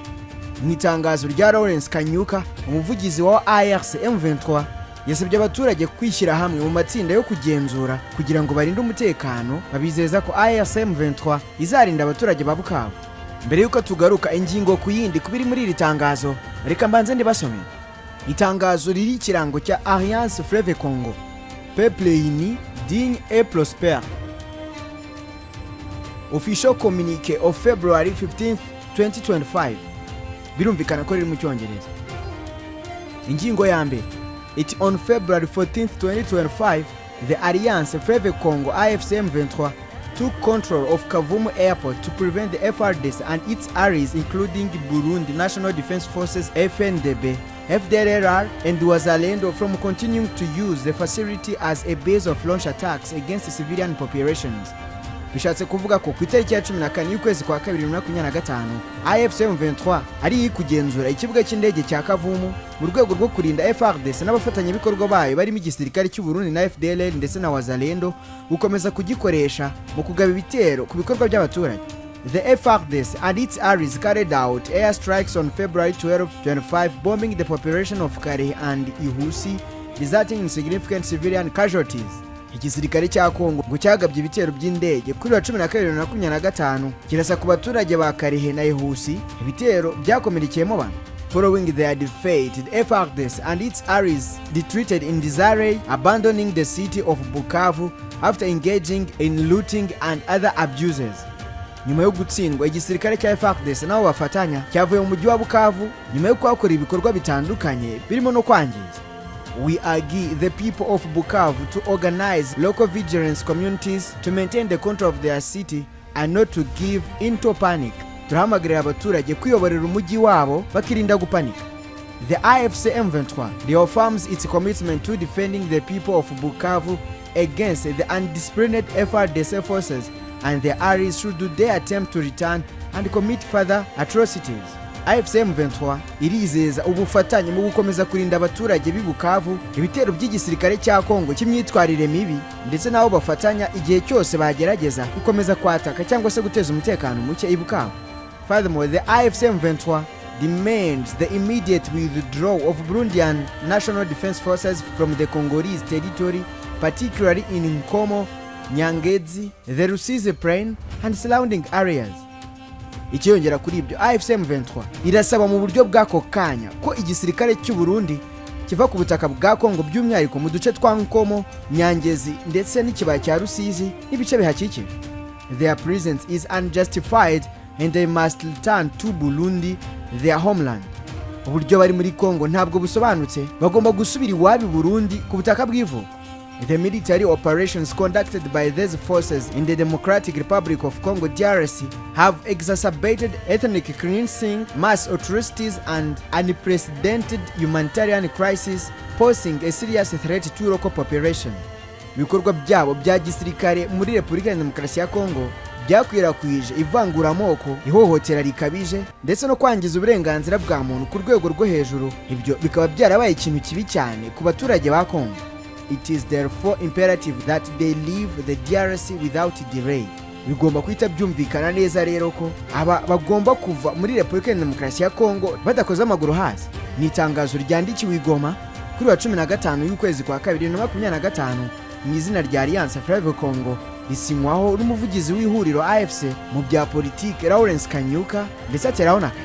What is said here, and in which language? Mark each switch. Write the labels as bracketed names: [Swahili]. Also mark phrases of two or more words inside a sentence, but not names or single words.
[Kinyarwanda] Mu itangazo rya Lawrence Kanyuka, umuvugizi wa ARC M23, yasabye abaturage kwishyira hamwe mu matsinda yo kugenzura kugira ngo barinde umutekano, babizeza ko ARC M23 izarinda abaturage ba Bukavu. Mbere yuko tugaruka ingingo ku yindi kubiri muri iri tangazo, reka mbanze ndibasomera. Itangazo riri ikirango cya Alliance Fleuve Congo, [French] Peuple uni, digne et prospère. [English] Official communiqué of February 15th, 2025. [Kinyarwanda] Birumvikana ko riri mu Cyongereza. Ingingo ya mbere, [English] it on February 14th, 2025, the Alliance Fleuve Congo AFC M23 took control of Kavumu Airport to prevent the FRDC and its allies including Burundi National Defense Forces FNDB, FDLR and Wazalendo from continuing to use the facility as a base of launch attacks against civilian populations. [Kinyarwanda] Bishatse kuvuga ko ku itariki ya 14 y'ukwezi kwa 2025 AFC M23 ari kugenzura ikibuga cy'indege cya Kavumu mu rwego rwo kurinda FRDC n'abafatanya bikorwa bayo barimo igisirikare cy'u Burundi na FDLR ndetse na Wazalendo gukomeza kugikoresha mu kugaba ibitero ku bikorwa by'abaturage. [English] The FRDC and its allies carried out air strikes on February 12, 2025, bombing the population of Kare and Ihise, resulting in significant civilian casualties. [Kinyarwanda] Igisirikare cya Congo ngo cyagabye ibitero by'indege kuri wa 12/2025 kirasa ku baturage ba Kare na Ihise, ibitero byakomerekeyemo abantu. [English] Following their defeat, the FRDC and its allies retreated in disarray, abandoning the city of Bukavu after engaging in looting and other abuses. [Kinyarwanda] Nyuma yo gutsindwa, igisirikare cya FRDC nabo bafatanya cyavuye mu mujyi wa Bukavu nyuma yo kwakora ibikorwa bitandukanye birimo no kwangiza. [English] We urge the people of Bukavu to organize local vigilance communities to maintain the control of their city and not to give into panic. [Kinyarwanda] Turahamagarira abaturage kwiyoborera umujyi wabo bakirinda gupanika. [English] The AFC M23 reaffirms its commitment to defending the people of Bukavu against the undisciplined FRDC forces and their allies should do their attempt to return and commit further atrocities. [Kinyarwanda] AFC M23 irizeza ubufatanye mu gukomeza kurinda abaturage b'i Bukavu ibitero by'igisirikare cya Congo cy'imyitwarire mibi ndetse nabo bafatanya igihe cyose bagerageza gukomeza kwataka cyangwa se guteza umutekano muke i Bukavu. [English] Furthermore, the AFC M23 demands the immediate withdrawal of Burundian National Defense Forces from the Congolese territory, particularly in Nkomo, Nyangezi, the Rusizi Plain and surrounding areas. [Kinyarwanda] Ikiyongera kuri ibyo, AFC M23 irasaba mu buryo bw'ako kanya ko igisirikare cy'u Burundi kiva ku butaka bwa Congo by'umwihariko mu duce twa Nkomo, Nyangezi ndetse n'ikibaya cya Rusizi n'ibice bihakikije. [English] Their presence is unjustified and they must return to Burundi, their homeland. [Kinyarwanda] Uburyo bari muri Congo ntabwo busobanutse, bagomba gusubira iwabo Burundi ku butaka bw'ivu. [English] The military operations conducted by these forces in the Democratic Republic of Congo DRC have exacerbated ethnic cleansing, mass atrocities and unprecedented humanitarian crisis, posing a serious threat to local population. [Kinyarwanda] Ibikorwa byabo bya gisirikare muri Repubulika ya Demokarasi ya Congo byakwirakwije ivanguramoko, ihohotera rikabije ndetse no kwangiza uburenganzira bwa muntu ku rwego rwo hejuru. Ibyo bikaba byarabaye ikintu kibi cyane ku baturage ba Congo. [English] It is therefore imperative that they leave the DRC without delay. [Kinyarwanda] Bigomba kwita byumvikana neza rero ko aba bagomba kuva muri Repubulika ya Demokarasi ya Congo badakoze amaguru hasi. Ni itangazo ryandikiwe i Goma kuri wa 15 y'ukwezi kwa 2025 mu izina rya Alliance Fleuve Congo, risinywaho n'umuvugizi w'ihuriro AFC mu bya politike Lawrence Kanyuka ndetse ateraho nakashe.